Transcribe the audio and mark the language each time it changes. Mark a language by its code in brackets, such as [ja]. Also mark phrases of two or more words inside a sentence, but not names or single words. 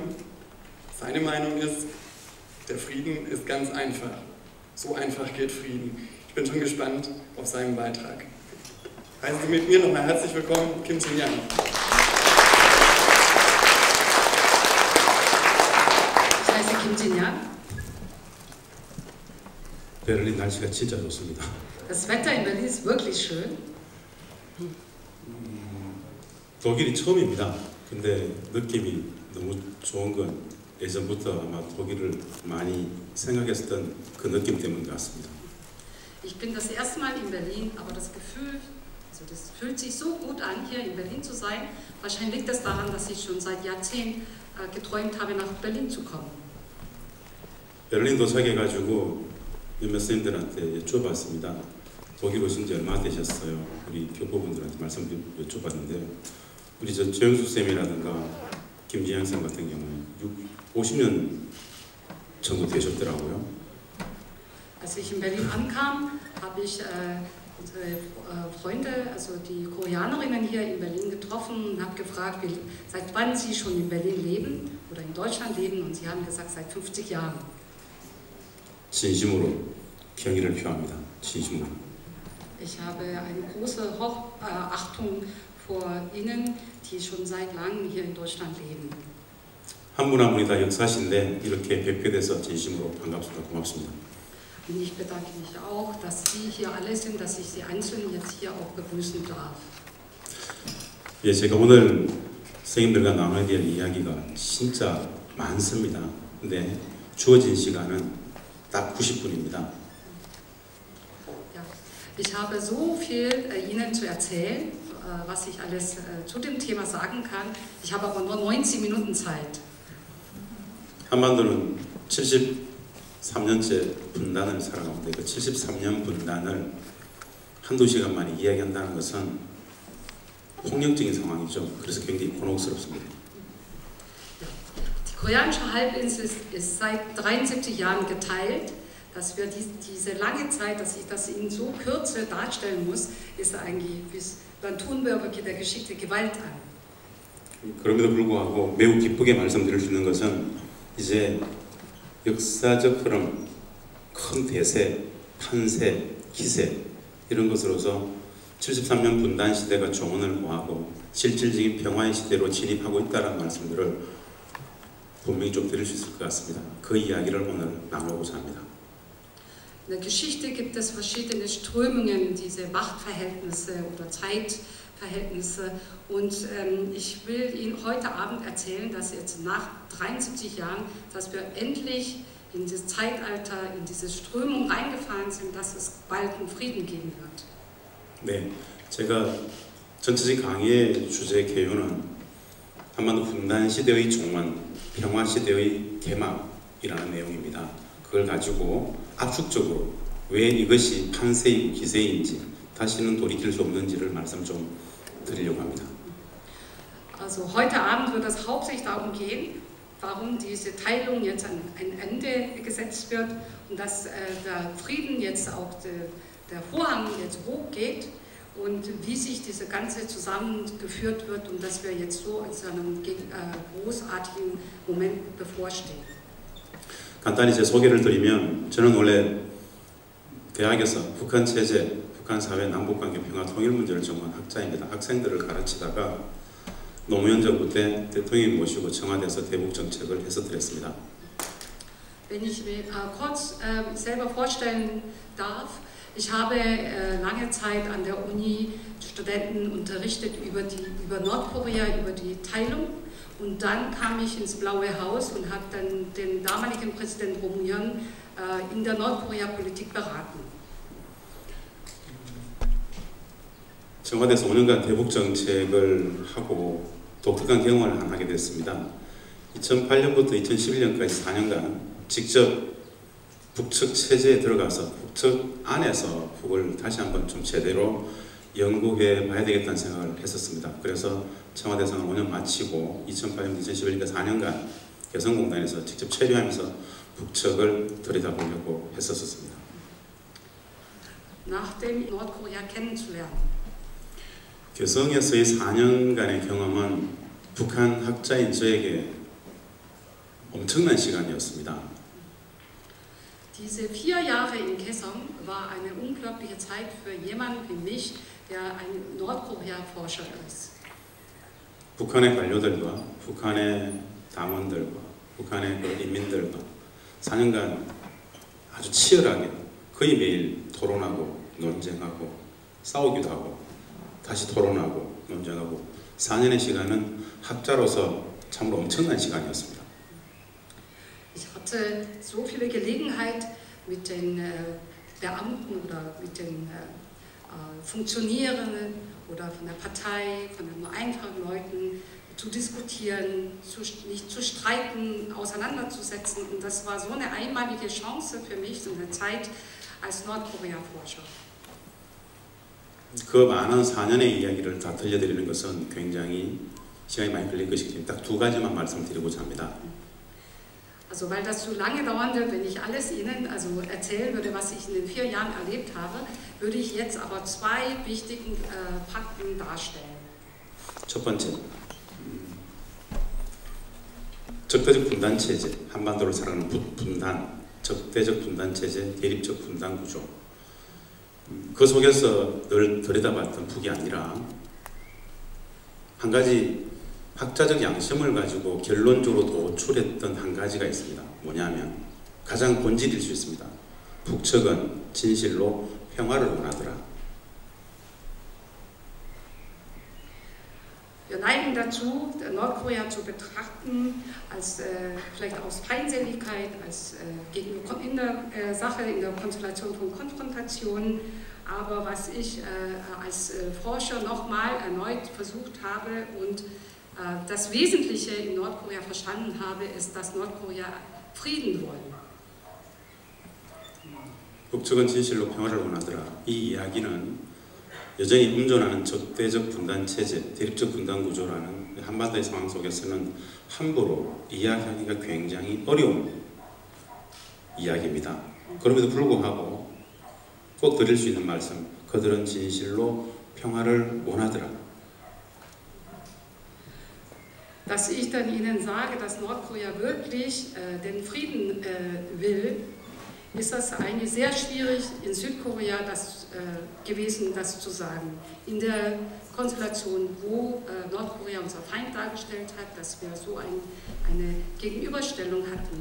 [de] Seine Meinung ist, der Frieden ist ganz einfach. So einfach geht Frieden. Ich bin schon gespannt auf seinen Beitrag. Heißen Sie mit mir nochmal herzlich willkommen, Kim Jin-young. Ich heiße Kim Jin-young. [ko] 베를린 날씨가 진짜 좋습니다. [de] Das Wetter in Berlin ist wirklich schön. [ko] 독일이 처음입니다. 근데 느낌이 너무 좋은 건 예전부터 아마 독일을 많이 생각했던 그 느낌 때문인 것 같습니다. [de] Ich bin das erste Mal in Berlin, aber das Gefühl, also das fühlt sich so gut an, hier in Berlin zu sein. Wahrscheinlich liegt es daran, dass ich schon seit Jahrzehnten geträumt habe, nach Berlin zu kommen. [ko] 베를린 도착해가지고 몇몇 선생님들한테 여쭤봤습니다. 독일 오신 지 얼마나 되셨어요? 우리 교포분들한테 말씀 여쭤봤는데요. 우리 조영수 쌤이라든가 김진영 쌤 같은 경우는 50년 정도 되셨더라고요. [de] Als ich in Berlin ankam, habe ich unsere Freunde, also die Koreanerinnen hier in Berlin getroffen und habe gefragt, seit wann sie schon in Berlin leben oder in Deutschland leben, und sie haben gesagt, seit 50 Jahren. [ko] 진심으로 경의를 표합니다. 진심으로. [de] Ich habe eine große Achtung vor Ihnen, die schon seit langem hier in Deutschland leben. [ko] 한 분 한 분이 다 역사신데 이렇게 뵙게 돼서 진심으로 반갑습니다. 고맙습니다. [de] Und ich bedanke mich auch, dass Sie hier alle sind, dass ich Sie einzeln jetzt hier auch begrüßen darf. [ko] 예, 제가 오늘 선생님들과 나눠야 될 이야기가 진짜 많습니다. 근데 주어진 시간은 딱 90분입니다. [de] Ich habe so viel Ihnen zu erzählen, was ich alles zu dem Thema sagen kann. Ich habe aber nur 90 Minuten Zeit. [ko] 한반도는 73년째 분단을 살아가는데 그 73년 분단을 한두 시간 만에 이야기한다는 것은 폭력적인 상황이죠. 그래서 굉장히 곤혹스럽습니다. [de] Die koreanische Halbinsel ist seit 73 Jahren geteilt. Dass wir diese lange Zeit, dass ich das in so Kürze darstellen muss, ist eigentlich, dann tun wir wirklich der Geschichte Gewalt an. [ko] 그럼에도 불구하고 매우 기쁘게 말씀드릴 수 있는 것은 이제 역사적 흐름, 큰 대세, 판세, 기세 이런 것으로서 73년 분단 시대가 종언을 모하고 실질적인 평화의 시대로 진입하고 있다는 말씀들을 분명히 좀 드릴 수 있을 것 같습니다. 그 이야기를 오늘 나누고자 합니다. [de] In der Geschichte gibt es verschiedene Strömungen, diese Machtverhältnisse oder Zeitverhältnisse, und ich will Ihnen heute Abend erzählen, dass jetzt nach 73 Jahren, dass wir endlich in das Zeitalter, in diese Strömung reingefahren sind, dass es bald einen Frieden geben wird. [ko] 네, 제가 전체적 강의의 주제 개요는 한반도 분단 시대의 종언, 평화 시대의 개막이라는 내용입니다. 그걸 가지고 압축적으로 왜 이것이 판세이고 기세인지 다시는 돌이킬 수 없는지를 말씀 좀 드리려고 합니다. [de] Also heute Abend wird es hauptsächlich darum gehen, warum diese Teilung jetzt an ein Ende gesetzt wird und dass der Frieden jetzt auch der Vorhang jetzt hochgeht und wie sich diese ganze zusammengeführt wird und dass wir jetzt so in so einem großartigen Moment bevorstehen. [ko] 간단히 제 소개를 드리면 저는 원래 대학에서 북한 체제, 북한 사회 남북관계 평화 통일 문제를 전공한 학자입니다. 학생들을 가르치다가 노무현 정부 때 대통령 모시고 청와대에서 대북 정책을 해서 드렸습니다. [de] Wenn ich mir kurz selber vorstellen darf, ich habe lange Zeit an der Uni Studenten unterrichtet über Nordkorea, über die Teilung. Und dann kam ich ins Blaue Haus und habe dann den damaligen Präsident Roh Moo-hyun in der Nordkorea-Politik beraten. [ko] 청와대에서 5년간 대북 정책을 하고 독특한 경험을 하게 됐습니다. 2008년부터 2011년까지 4년간 직접 북측 체제에 들어가서 북측 안에서 북을 다시 한번 좀 제대로 연구해 봐야 되겠다는 생각을 했었습니다. 그래서 청와대상을 5년 마치고 2008년, 2011년까지 4년간 개성공단에서 직접 체류하면서 북측을 들여다보려고 했었습니다. [de] Nachdem Nordkorea kennenzulernen. [ko] 개성에서의 4년간의 경험은 북한 학자인 저에게 엄청난 시간이었습니다. [de] Diese 4 Jahre in Kaesong war eine unglaubliche Zeit für jemanden wie mich, der ein Nordkorea-Forscher ist. [ko] 북한의 관료들과 북한의 당원들과 북한의 인민들과 4년간 아주 치열하게 거의 매일 토론하고 논쟁하고 싸우기도 하고 다시 토론하고 논쟁하고 4년의 시간은 학자로서 참으로 엄청난 시간이었습니다. [de] Ich hatte so viele Gelegenheit mit den Beamten oder mit den Funktionären oder von der Partei, von den einfachen Leuten zu diskutieren, nicht zu streiten, auseinanderzusetzen. Und das war so eine einmalige Chance für mich in der Zeit als Nordkorea-Forscher. [ko] 그 많은 4년의 이야기를 다 들려드리는 것은 굉장히 시간이 많이 걸릴 것이기 때문에 딱 2가지만 말씀드리고자 합니다. [de] Also weil das zu lange dauern wird, wenn ich alles Ihnen erzählen würde, was ich in den 4 Jahren erlebt habe, würde ich jetzt aber 2 wichtigen Fakten darstellen. [ko] 첫 번째, 적대적 분단 체제, 한반도를 살아가는 분단, 적대적 분단 체제, 대립적 분단 구조. 그 속에서 늘 들여다봤던 북이 아니라 한 가지 학자적 양심을 가지고 결론적으로 도출했던 한 가지가 있습니다. 뭐냐면 가장 본질일 수 있습니다. 북측은 진실로 평화를 원하더라. [de] Wir neigen dazu, Nordkorea zu betrachten als vielleicht aus Feindseligkeit, als gegenüber in der Sache, in der Konstellation von Konfrontation. Aber was ich als Forscher nochmal erneut versucht habe und das Wesentliche in Nordkorea verstanden habe, ist, dass Nordkorea Frieden wollen. [ko] 북측은 진실로 평화를 원하더라. 이 이야기는 여전히 음존하는 적대적 분단 체제, 대립적 분단 구조라는 한반도의 상황 속에서는 함부로 이야기하기가 굉장히 어려운 이야기입니다. 그럼에도 불구하고 꼭 드릴 수 있는 말씀, 그들은 진실로 평화를 원하더라. [de] Dass ich dann Ihnen sage, dass Nordkorea wirklich den Frieden will, ist das eigentlich sehr schwierig in Südkorea gewesen, das zu sagen. In der Konstellation, wo Nordkorea unser Feind dargestellt hat, dass wir so eine Gegenüberstellung hatten.